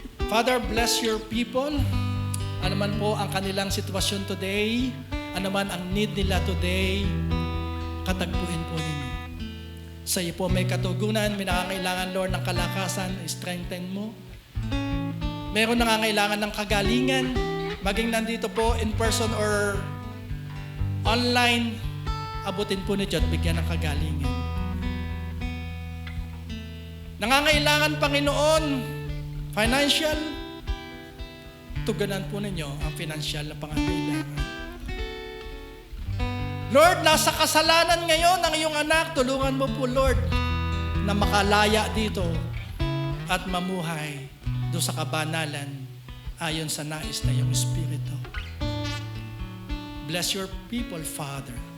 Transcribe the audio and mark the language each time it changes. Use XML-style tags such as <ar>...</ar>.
<en>Father, bless your people.</en> <tl>Ano man po ang kanilang sitwasyon today, ano man ang need nila today, katagpuin po ninyo. Sa iyo po may katugunan, may nangangailangan, Lord, ng kalakasan, strengthen mo. Meron nangangailangan ng kagalingan, maging nandito po in person or online, abutin po ni Diyos, bigyan ng kagalingan. Nangangailangan, Panginoon, financial, tugunan po ninyo ang financial na pangangailangan. Lord, nasa kasalanan ngayon ang iyong anak, tulungan mo po, Lord, na makalaya dito at mamuhay doon sa kabanalan ayon sa nais na iyong Espiritu.</tl> <en>Bless your people, Father.</en>